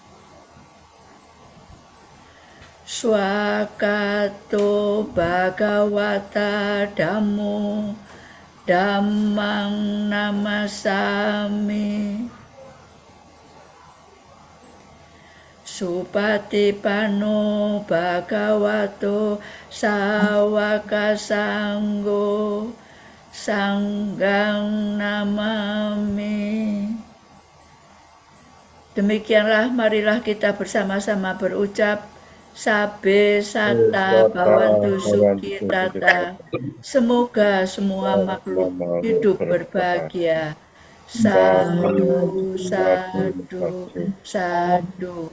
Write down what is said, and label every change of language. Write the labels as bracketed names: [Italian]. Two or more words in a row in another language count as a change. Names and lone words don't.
[Pali] Swakato Bhagawata Dhammo Dhammang Namasami. Supatipano Bhagavato Sawaka Sanggo Sanggang Namami. [Indonesian] Demikianlah marilah kita bersama-sama berucap [Pali] Sabe Sata Bhavantu Sukhitata. [Indonesian] Semoga semua makhluk hidup berbahagia. [Pali] Sadu, sadu, sadu.